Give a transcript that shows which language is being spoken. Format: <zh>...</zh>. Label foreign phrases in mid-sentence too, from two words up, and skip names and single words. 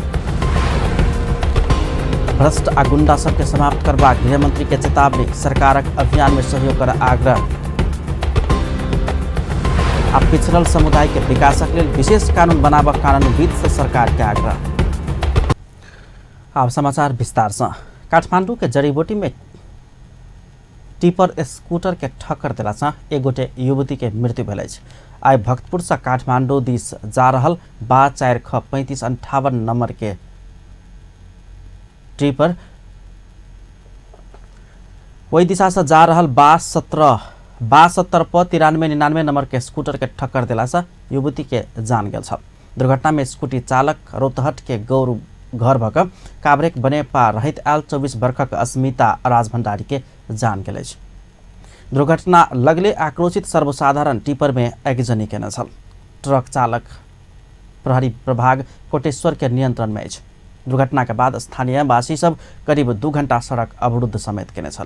<mai>भ्रष्ट आ गुंडा सबके समाप्त करबा गृहमंत्री के चेतावनी। सरकारक अभियान में सहयोग कर आग्रह। आ पिछड़ल समुदाय के विकासक लेल विशेष कानून बनाब कानूनविद से सरकार के आग्रह। अब समाचार विस्तार से। काठमाडौँ के जड़ीबूटी में टिपर स्कूटर के ठक्कर दिला से एक गोटे युवती के मृत्यु भेल। आई भक्तपुर से काठमाडौँ दिस जा रहल 4ख3558 नंबर के टिपर वही दिशा से जा रहल 72P9399 नंबर के स्कूटर के ठक्कर दिला से युवती के जान गेल। दुर्घटना में स्कूटी चालक रोतहट के गौर घर भक काभ्रेक बने पा रहित आयल 24 वर्षक अस्मिता राजभंडारी के जान गेल। दुर्घटना लगले आक्रोशित सर्वसाधारण टिपर में आगजनी केने छल। ट्रक चालक प्रहरी प्रभाग कोटेश्वर के नियंत्रण में। दुर्घटना के बाद स्थानीय वासी सब करीब 2 घंटा सड़क अवरुद्ध समेत केने छल।</mai>